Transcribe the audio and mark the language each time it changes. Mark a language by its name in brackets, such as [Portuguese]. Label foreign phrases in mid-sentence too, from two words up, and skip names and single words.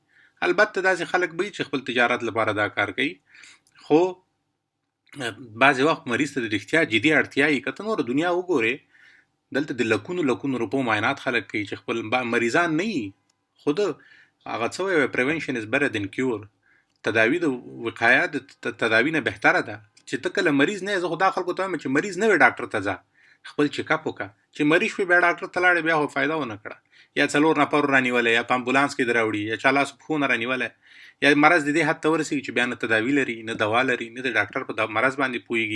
[Pashto] البته داسې خلک به وي چې خپل تجارت لپاره دا کار کوي، خو بعضې وخت مریض ته د رښتیا جدي اړتیا وي. که ته نوره دنیا وګورې، دلته د لکونو روپو معاینات خلک کوي چې خپل مریضان نه وي، خو د هغه څه وایي [English] prevention is better than cure. [Pashto] تداوي د وقایه د تداوي نه بهتره ده. چې ته کله مریض نه یې، زه خو دا خلکو ته وایم چې مریض نه وې ډاکټر ته ځه، خپل چیکاپ وکړه. چې مریض شوې بیا ډاکټر ته لاړې بیا خو فایده ونه کړه، یا 4 نفر رانیولی، یا په امبولانس کې دې راوړي، یا چا لاس پښو نه رانیولی، یا مرض د دې حد ته ورسېږي چې بیا نه تداوي لري، نه دوا لري، نه د ډاکټر په مرض باندې پوهېږي.